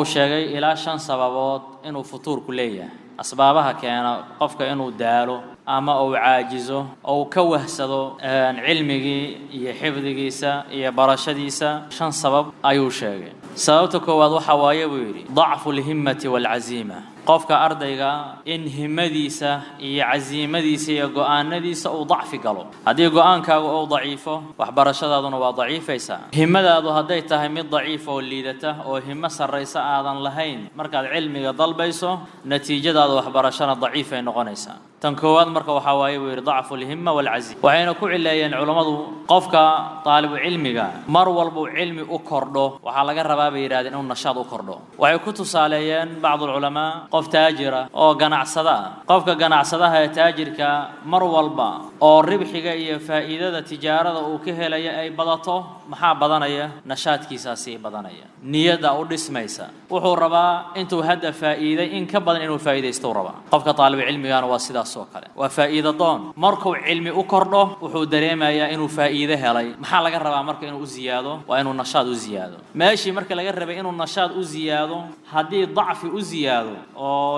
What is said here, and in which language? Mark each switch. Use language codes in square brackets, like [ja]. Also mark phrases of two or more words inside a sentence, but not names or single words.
[so] sheegay ilaa 5 sababood inuu futuurku leeyahay asbaabaha keena qofka inuu daalo ama uu caajizo oo ka wahsado cilmigii iyo xifdigiisa iyo barashadiisa 5 sabab ayuu sheegay sababta koowaad waxa waaye buu yiri [ar] ضعف الهمة والعزيمة [so] qofka ardayga in himadiisa iyo aziimadiisa iyo go'aanadiisa uu ضعف galo hadii go'aankaagu uu daciifo waxbarashadaaduna waa daciifaysa himadaadu haday tahay mid daciif oo liidata oo himo sareysa aadan lahayn markaad cilmiga dalbayso natiijadaadu waxbarashada daciif ay noqonaysaa tan koowaad marka waxa waaye uu yiri [ar] ضعف الهمة والعزيمة [so] waxayna ku cileeyeen culimadu qofka طالب cilmiga mar walba cilmi u kordho waxa laga rabaa bay yiraahdeen inuu nashaad u kordho waxay ku tusaaleeyeen bacd ulama qof taajira oo ganacsada qofka ganacsadaha ee taajirka mar walba oo ribxiga iyo faa'iidada tijaarada uu ka helayo ay badato maxaa badanaya nashaadkiisa si badanaya niyada u dhismaysa wuxuu rabaa intuu hada faa'iiday in ka badan inuu faa'iideysto rabaa qofka طالب cilmiga waa sidaas oo kale waa faa'iido doon markuu cilmi u kordho wuxuu dareemayaa inuu faa'iido helay maxaa laga rabaa marka inuu ziyaado waa inuu nashaad u ziyaado meeshii marka laga rabay inuu nashaad u ziyaado hadii ضعف u ziyaado oo